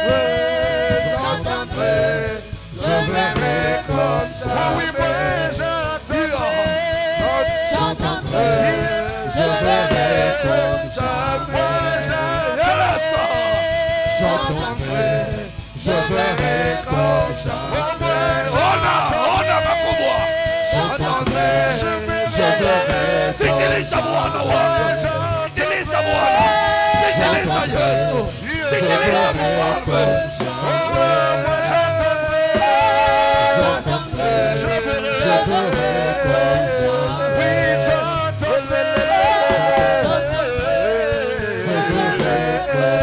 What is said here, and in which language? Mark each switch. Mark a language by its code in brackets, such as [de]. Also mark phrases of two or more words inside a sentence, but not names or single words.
[fr] J'entendrai, je verrai comme Oh oui, moi jamais. j'entendrai. J'entendrai, je verrai comme jamais. J'entendrai, je verrai comme jamais. [sw] Ona makubwa. [fr] J'entendrai, je verrai [sw] Sikiliza Bwana wangu. Sikiliza Bwana. Sikiliza Yesu. Sikiliza Mfalme. [fr] J'entendrai, je verrai comme jamais. Je verrai